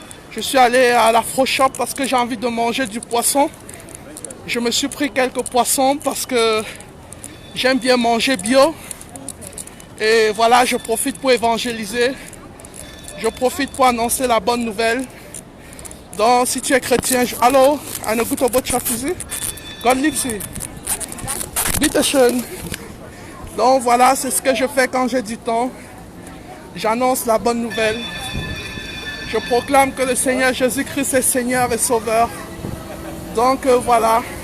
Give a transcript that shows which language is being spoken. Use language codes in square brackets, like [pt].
[fr] Je suis allé à la Frosh Shop parce que j'ai envie de manger du poisson. Je me suis pris quelques poissons parce que j'aime bien manger bio. Et voilà, je profite pour évangéliser. Je profite pour annoncer la bonne nouvelle. Donc, si tu es chrétien, [de] hallo, eine gute Botschaft für Sie. Gott liebt Sie. Bitte schön. [fr] Donc voilà, c'est ce que je fais quand j'ai du temps. J'annonce la bonne nouvelle. Je proclame que le Seigneur Jésus-Christ est Seigneur et Sauveur. Donc voilà.